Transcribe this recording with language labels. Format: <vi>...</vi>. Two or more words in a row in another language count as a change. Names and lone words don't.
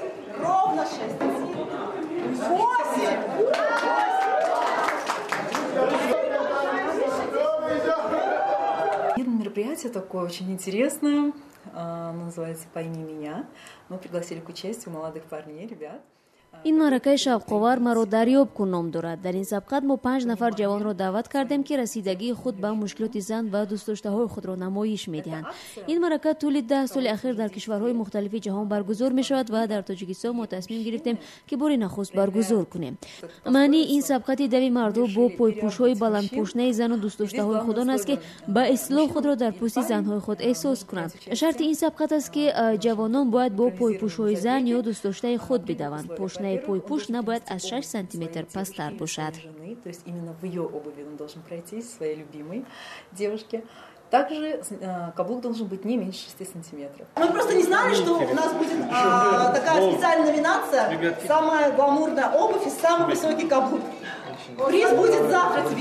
<ru>Ровно 6. 8. Мероприятие такое очень интересное, называется «Пойми меня». Мы пригласили к участию молодых парней, ребят.</ru> <tg>این معرکه شب‌خوار مرا دریاب کن نام دارد. در این سبقت ما 5 نفر جوان را دعوت کردیم که رسیدگی خود به مشکلات زن و دوست داشته‌های خود را نمایش می‌دهند. این معرکه طول 10 سال اخیر در کشورهای مختلف جهان برگزار می‌شود و در تاجیکستان ما تصمیم گرفتیم که بار نخست برگزار کنیم. معنی این سبقت دوی مردو با پایپوش‌های بلندپوشنه زن و دوست داشته‌های خودان است که به اصلاح خود را در پوست زن‌های خود احساس کنند. شرط این سبقت است که جوانان باید با پایپوش‌های زن یا دوست داشته خود بدوند. پوشنه پایپوش نباید از 6 سانتی متر پستر باشد.</tg> <ru>То есть именно в ее обуви он должен пройти, своей любимой девушке. Также каблук должен быть не меньше 6 сантиметров. Мы просто не знали, что у нас будет такая специальная номинация. Самая гламурная обувь и самый высокий каблук. Приз будет завтра тебе.</ru>